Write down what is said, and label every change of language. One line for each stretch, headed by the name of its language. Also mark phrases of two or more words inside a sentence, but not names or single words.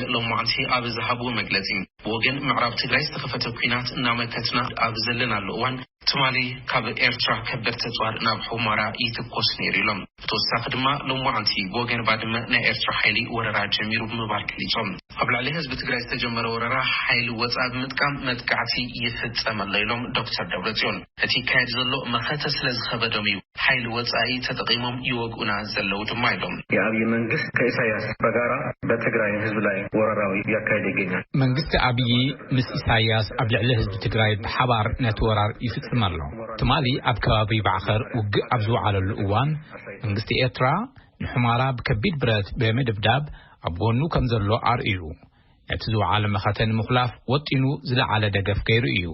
Tigrinya: ለሙዓንቲ ኣብ ዝሃብዎ መግለጺ ወገን ምዕራብ ትግራይ ዝተኸፈተ ኩናት እናመከትና ኣብ ዘለናሉ እዋን ትማሊ ካብ ኤርትራ ከበርተ ጿር ናብ ሑመራ ይትኮስ ነይሮም ተወሳኺ ድማ ለሙዓንቲ ወገን ባድመ ናይ ኤርትራ ሓይሊ ወረራ ጀሚሩ ብምባል ገሊጾም ኣብ ላዕሊ ህዝቢ ትግራይ ዝተጀመረ ወረራ ሓይሊ ወጻእ ምጥቃም መጥቃዕቲ ይፍጸም ኣለሎም ዶክተር ደብረጽዮን እቲ ካይድ ዘሎ መኸተ ስለዝኸበዶም እዩ ሓይሊ ወጻኢ ተጠቂሞም ይወግኡና ዘለው ድማ ኢሎም
Amharic: የአብይ መንግስት ከኢሳያስ በጋራ በትግራይ ህዝብ ላይ ወረራዊ ያካሄደ ይገኛል
Tigrinya: መንግስት አብይ ምስ ኢሳያስ ኣብ ልዕሊ ህዝቢ ትግራይ ብሓባር ነቲ ወራር ይፍጽም ኣሎ ትማሊ ኣብ ከባቢ ባዕኸር ውግእ ኣብ ዝወዓለሉ እዋን መንግስቲ ኤርትራ ንሑመራ ብከቢድ ብረት በመደብዳብ ኣብ ጎኑ ከም ዘሎ ኣርእዩ ነቲ ዝወዓለ መኸተን ምኽላፍ ወጢኑ ዝለዓለ ደገፍ ገይሩ እዩ